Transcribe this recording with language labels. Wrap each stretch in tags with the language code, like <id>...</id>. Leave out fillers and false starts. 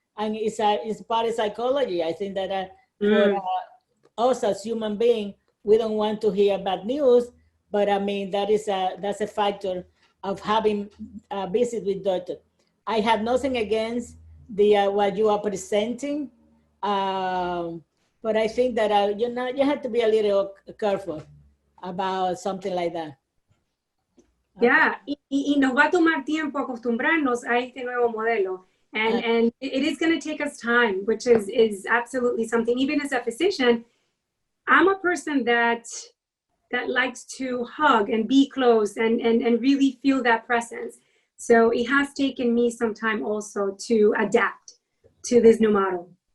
<en>And it's part of psychology. I think that for us as human beings, we don't want to hear bad news, but I mean, that's a factor of having a visit with doctor. I have nothing against what you are presenting, but I think that you have to be a little careful about something like that.</en> <es>Yeah, y nos va a tomar tiempo acostumbrarnos a este nuevo modelo.</es> <en>And it is going to take us time, which is absolutely something. Even as a physician, I'm a person that likes to hug and be close and really feel that presence. So it has taken me some time also to adapt to this new model.</en>